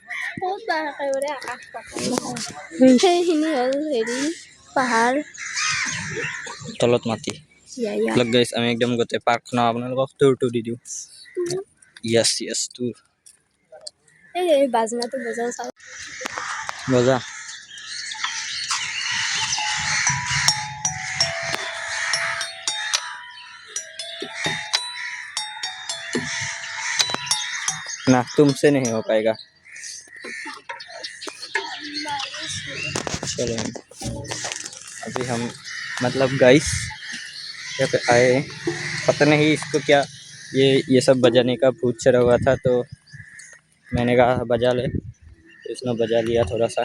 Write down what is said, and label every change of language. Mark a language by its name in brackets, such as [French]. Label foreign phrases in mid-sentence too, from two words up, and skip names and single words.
[Assamese] পাহাৰ তলত মাটি। গাইজ আমি একদম গোটেই পাৰ্কখন আপোনালোকক টুৰটো দি দিওঁ। য়েছ টুৰ বাজনাটো বজা। [Hindi] ना तुमसे नहीं हो पाएगा। चलो अभी हम मतलब गाइस यहाँ पे आए, पता नहीं इसको क्या ये सब बजाने का भूत चढ़ा हुआ था, तो मैंने कहा बजा ले, तो इसने बजा लिया थोड़ा सा।